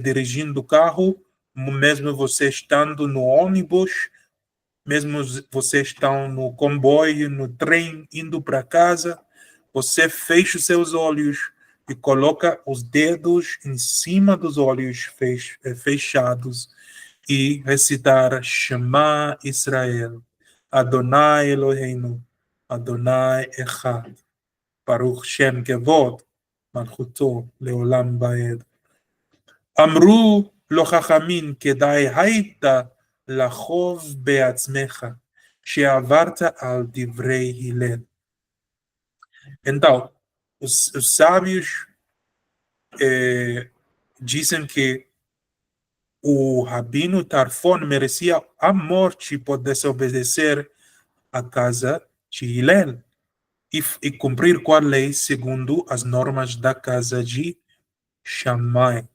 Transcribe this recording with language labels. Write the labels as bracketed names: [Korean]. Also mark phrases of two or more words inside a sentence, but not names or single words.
[Portuguese] dirigindo o carro, mesmo você estando no ônibus, mesmo você estando no comboio, no trem, indo para casa, você fecha os seus olhos e coloca os dedos em cima dos olhos fechados e recitar [Hebrew] שמע ישראל אדני אלהינו אדני אחד ברוך שם כבוד מלכותו לעולם ועד. אמרו לו חכמים, כדאי הייתה לחוב בעצמך, שעברת על דברי הלל. [Portuguese] Então, os sábios dizem que o Rabino Tarfon merecia a morte por desobedecer a casa de Hillel e cumprir com a lei segundo as normas da casa de Shammai.